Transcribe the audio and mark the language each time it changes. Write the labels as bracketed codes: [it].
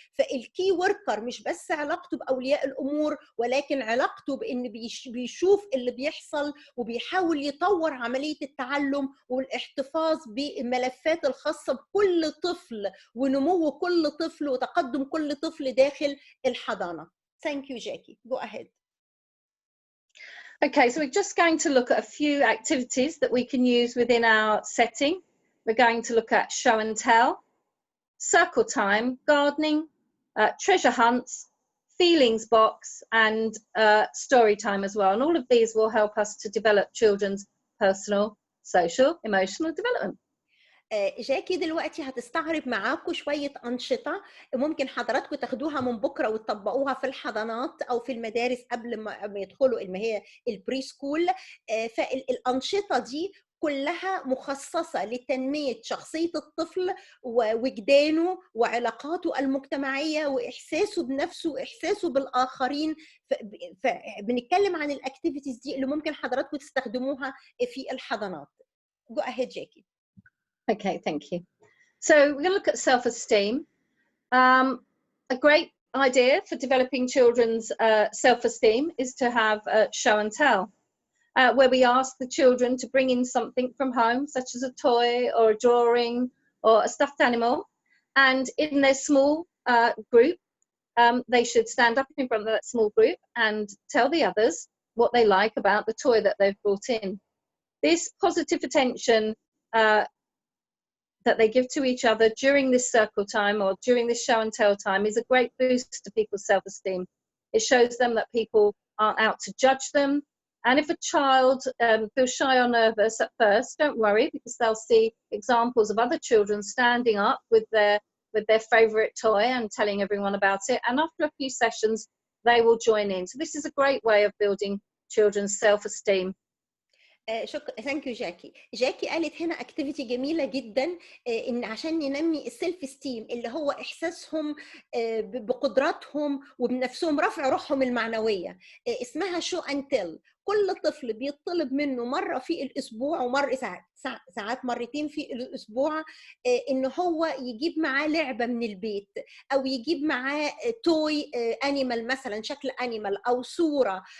[ar] فالكي وركر مش بس علاقته بأولياء الأمور، ولكن علاقته بأن بيشوف اللي بيحصل وبيحاول يطور عملية التعلم والاحتفاظ بالملفات الخاصة بكل طفل ونمو كل طفل وتقدم كل طفل داخل الحضانة. [en] Thank you, Jackie. Go ahead. Okay, so we're just going to look at a few activities that we can use within our setting. We're going to look at show and tell, circle time, gardening, treasure hunts, feelings box, and story time as well. And all of these will help us to develop children's personal, social, emotional development. [ar] جاكي دلوقتي هتستعرض معاكم شوية أنشطة ممكن حضراتكم تاخدوها من بكرة وتطبقوها في الحضانات أو في المدارس قبل ما يدخلوا اللي هي البري سكول. فالأنشطة دي كلها مخصصة لتنمية شخصية الطفل ووجدانه وعلاقاته المجتمعية وإحساسه بنفسه وإحساسه بالآخرين. فبنتكلم عن الأكتيفيتيز دي اللي ممكن حضراتكم تستخدموها في الحضانات. [en] Go ahead, Jackie. Okay, thank you. So we're going to look at self-esteem. A great idea for developing children's self-esteem is to have a show and tell, where we ask the children to bring in something from home, such as a toy or a drawing or a stuffed animal. And in their small group, they should stand up in front of that small group and tell the others what they like about the toy that they've brought in. This positive attention that they give to each other during this circle time or during this show and tell time is a great boost to people's self-esteem. It shows them that people aren't out to judge them. And if a child feels shy or nervous at first, don't worry, because they'll see examples of other children standing up with their favorite toy and telling everyone about it. And after a few sessions, they will join in. So this is a great way of building children's self-esteem. [ar] شكرا. [en] thank you [ar] جاكي. جاكي قالت هنا اكتيفيتي جميله جدا، ان عشان ننمي السيلف ستيم اللي هو احساسهم بقدراتهم وبنفسهم، رفع روحهم المعنويه، اسمها شو اند تيل. كل طفل بيطلب منه مره في الاسبوع، ومره ساعات مرتين في الاسبوع، ان هو يجيب معاه لعبه من البيت، او يجيب معاه توي انيمال مثلا، شكل انيمال او صوره.